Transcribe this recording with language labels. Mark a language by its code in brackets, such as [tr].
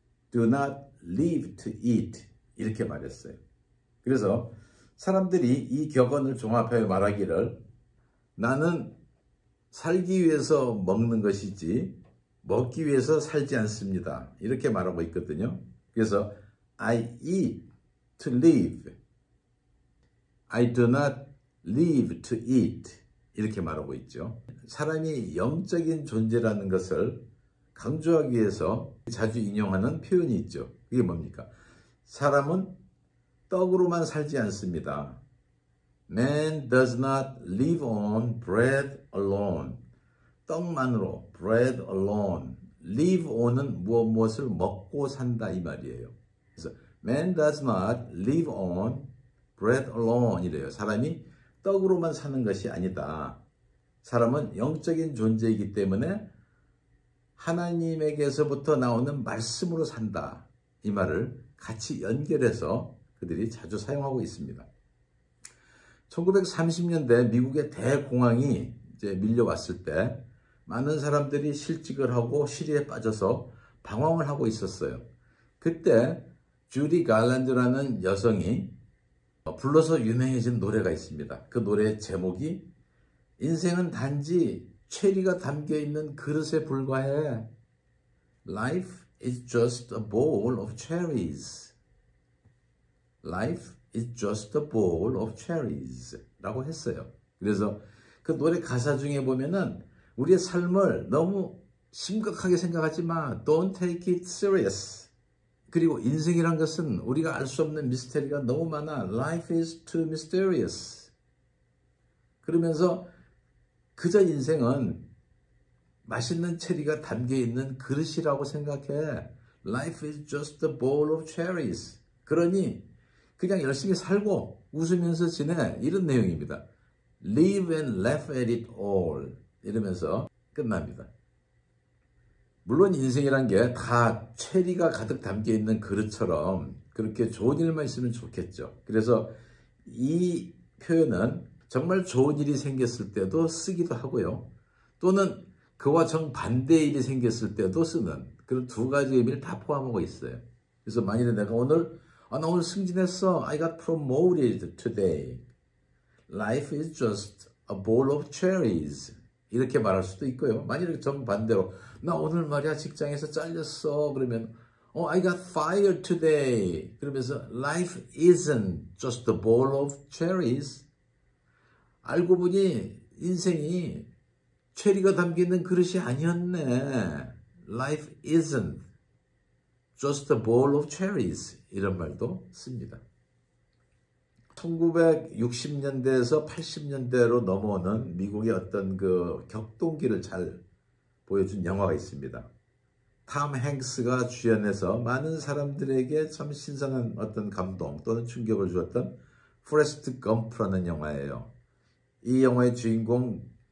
[en] Do not live to eat. [ko] 이렇게 말했어요. 그래서 사람들이 이 격언을 종합하여 말하기를 나는 살기 위해서 먹는 것이지 먹기 위해서 살지 않습니다. 이렇게 말하고 있거든요. 그래서 [en] I eat to live. I do not live to eat. [ko] 이렇게 말하고 있죠. 사람이 영적인 존재라는 것을 강조하기 위해서 자주 인용하는 표현이 있죠. 그게 뭡니까? 사람은 떡으로만 살지 않습니다. [en] Man does not live on bread alone. [ko] 떡만으로, [en] bread alone. live on [ko] 은 무엇을 먹고 산다 이 말이에요. 그래서 [en] man does not live on bread alone [ko] 이래요. 사람이 떡으로만 사는 것이 아니다. 사람은 영적인 존재이기 때문에 하나님에게서부터 나오는 말씀으로 산다. 이 말을 같이 연결해서 그들이 자주 사용하고 있습니다. 1930년대 미국의 대공황이 이제 밀려왔을 때 많은 사람들이 실직을 하고 시리에 빠져서 방황을 하고 있었어요. 그때 주디 갈란드라는 여성이 불러서 유명해진 노래가 있습니다. 그 노래의 제목이 인생은 단지 체리가 담겨있는 그릇에 불과해. [en] Life is just a bowl of cherries. Life is just a bowl of cherries. [ko] 라고 했어요. 그래서 그 노래 가사 중에 보면은 우리의 삶을 너무 심각하게 생각하지 마. [en] Don't take it serious. [ko] 그리고 인생이란 것은 우리가 알 수 없는 미스테리가 너무 많아. [en] Life is too mysterious. [ko] 그러면서 그저 인생은 맛있는 체리가 담겨있는 그릇이라고 생각해. [en] Life is just a bowl of cherries. [ko] 그러니 그냥 열심히 살고 웃으면서 지내. 이런 내용입니다. [en] Live and laugh at it all. [ko] 이러면서 끝납니다. 물론 인생이란 게 다 체리가 가득 담겨있는 그릇처럼 그렇게 좋은 일만 있으면 좋겠죠. 그래서 이 표현은 정말 좋은 일이 생겼을 때도 쓰기도 하고요. 또는 그와 정반대의 일이 생겼을 때도 쓰는 그런 두 가지 의미를 다 포함하고 있어요. 그래서 만일에 내가 나 오늘 승진했어. [en] I got promoted today. Life is just a bowl of cherries. [ko] 이렇게 말할 수도 있고요. 만일에 정반대로 나 오늘 말이야 직장에서 잘렸어. 그러면 [en] I got fired today. [ko] 그러면서 [en] life isn't just a bowl of cherries. [ko] 알고 보니 인생이 체리가 담겨있는 그릇이 아니었네. [en] Life isn't just a bowl of cherries. [ko] 이런 말도 씁니다. 1960년대에서 80년대로 넘어오는 미국의 어떤 그 격동기를 잘 보여준 영화가 있습니다. 톰 행스가 주연해서 많은 사람들에게 참 신선한 어떤 감동 또는 충격을 주었던 포레스트 검프라는 영화예요. 이 영화의 주인공